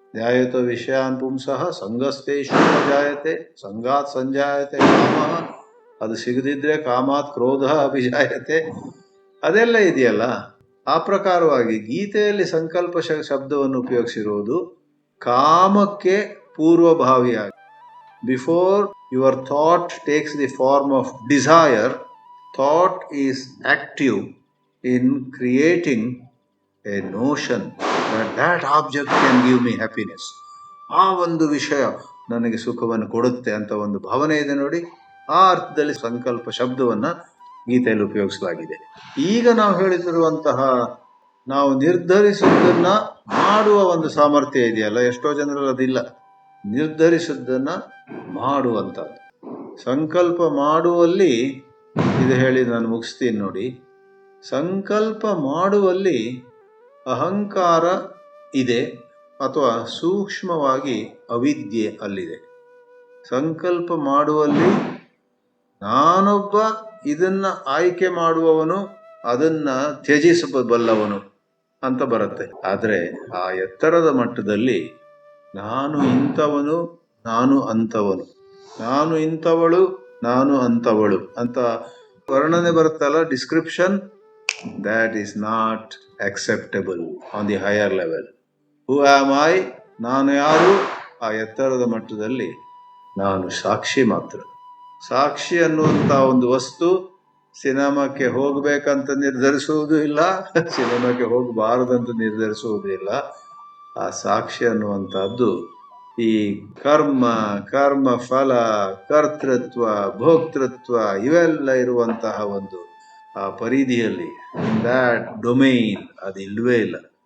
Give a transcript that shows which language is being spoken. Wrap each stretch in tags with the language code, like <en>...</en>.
<sa>ಧ್ಯಾಯತ ವಿಷಯಾನ್ ಪುಂಸಃ ಸಂಗಸ್ತೇಷು ಜಾಯತೆ ಸಂಗಾತ್ ಸಂಜಾಯತೆ ಕಾಮಃ,</sa> <kn>ಅದು ಸಿಗದಿದ್ರೆ</kn> <sa>ಕಾಮಾತ್ ಕ್ರೋಧ ಅಭಿಜಾಯತೆ,</sa> <kn>ಅದೆಲ್ಲ ಇದೆಯಲ್ಲ. ಆ ಪ್ರಕಾರವಾಗಿ ಗೀತೆಯಲ್ಲಿ ಸಂಕಲ್ಪ ಶಬ್ದವನ್ನು ಉಪಯೋಗಿಸಿರುವುದು ಕಾಮಕ್ಕೆ ಪೂರ್ವಭಾವಿಯಾಗಿ.</kn> <en>Before your thought takes the form of desire, thought is active in creating a notion that that object can give me happiness.</en> <kn>ಆ ಒಂದು ವಿಷಯ ನನಗೆ ಸುಖವನ್ನು ಕೊಡುತ್ತೆ ಅಂತ ಒಂದು ಭಾವನೆ ಇದೆ ನೋಡಿ. ಆ ಅರ್ಥದಲ್ಲಿ ಸಂಕಲ್ಪ ಶಬ್ದವನ್ನು ಗೀತೆಯಲ್ಲಿ ಉಪಯೋಗಿಸಲಾಗಿದೆ. ಈಗ ನಾವು ಹೇಳಿದಿರುವಂತಹ ನಾವು ನಿರ್ಧರಿಸುವುದನ್ನ ಮಾಡುವ ಒಂದು ಸಾಮರ್ಥ್ಯ ಇದೆಯಲ್ಲ, ಎಷ್ಟೋ ಜನರಲ್ಲಿ ಅದಿಲ್ಲ. ನಿರ್ಧರಿಸುವುದನ್ನ ಮಾಡುವಂಥದ್ದು, ಸಂಕಲ್ಪ ಮಾಡುವಲ್ಲಿ, ಇದು ಹೇಳಿ ನಾನು ಮುಗಿಸ್ತೀನಿ ನೋಡಿ. ಸಂಕಲ್ಪ ಮಾಡುವಲ್ಲಿ ಅಹಂಕಾರ ಇದೆ ಅಥವಾ ಸೂಕ್ಷ್ಮವಾಗಿ ಅವಿದ್ಯೆ ಅಲ್ಲಿದೆ. ಸಂಕಲ್ಪ ಮಾಡುವಲ್ಲಿ ನಾನೊಬ್ಬ ಇದನ್ನ ಆಯ್ಕೆ ಮಾಡುವವನು, ಅದನ್ನ ತ್ಯಜಿಸಬಲ್ಲವನು ಅಂತ ಬರುತ್ತೆ. ಆದರೆ ಆ ಎತ್ತರದ ಮಟ್ಟದಲ್ಲಿ ನಾನು ಇಂಥವನು, ನಾನು ಅಂಥವನು, ನಾನು ಇಂಥವಳು, ನಾನು ಅಂಥವಳು ಅಂತ ವರ್ಣನೆ ಬರುತ್ತಲ್ಲ, description,</kn> <en>that is not acceptable on the higher level. Who am I?</en> <kn>ನಾನು ಯಾರು? ಆ ಎತ್ತರದ ಮಟ್ಟದಲ್ಲಿ ನಾನು ಸಾಕ್ಷಿ ಮಾತ್ರ. ಸಾಕ್ಷಿ ಅನ್ನುವಂಥ ಒಂದು ವಸ್ತು ಸಿನಿಮಾಕ್ಕೆ ಹೋಗ್ಬೇಕಂತ ನಿರ್ಧರಿಸುವುದೂ ಇಲ್ಲ, ಸಿನಿಮಾಕ್ಕೆ ಹೋಗಬಾರದಂತ ನಿರ್ಧರಿಸುವುದೂ ಇಲ್ಲ. ಆ ಸಾಕ್ಷಿ ಅನ್ನುವಂಥದ್ದು ಈ ಕರ್ಮ ಫಲ, ಕರ್ತೃತ್ವ, ಭೋಕ್ತೃತ್ವ ಇವೆಲ್ಲ ಇರುವಂತಹ ಒಂದು ಆ ಪರಿಧಿಯಲ್ಲಿ,</kn> <en>that domain</en> <kn>ಅದು ಇಲ್ಲವೇ ಇಲ್ಲ.</kn>